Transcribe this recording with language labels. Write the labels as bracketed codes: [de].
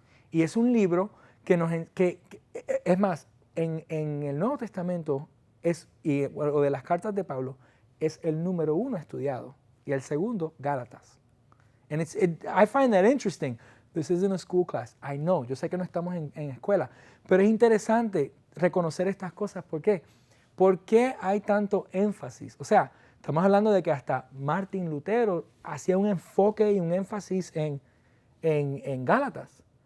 [es] Y es un libro que es más, en el Nuevo Testamento o de las cartas de Pablo, es el número 1 estudiado y el segundo, Gálatas. [en] And I find that interesting. This isn't a school class. I know, [es] yo sé que no estamos en escuela, pero es interesante reconocer estas cosas. ¿Por qué? ¿Por qué hay tanto énfasis? O sea, estamos hablando de que hasta Martín Lutero hacía un enfoque y un énfasis en Gálatas.